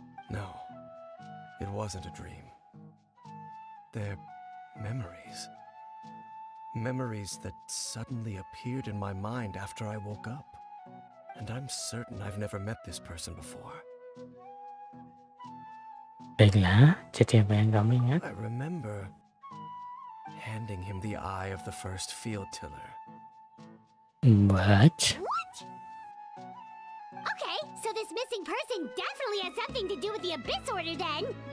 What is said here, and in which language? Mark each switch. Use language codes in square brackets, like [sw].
[en] No, it wasn't a dream. They're memories. Memories that suddenly appeared in my mind after I woke up. And I'm certain I've never met this person before. [id] Baiklah, jadi apa yang kamu ingat? [en] I remember handing him the eye of the first field tiller. What? Okay, so this missing person definitely has something to do with the Abyss Order then!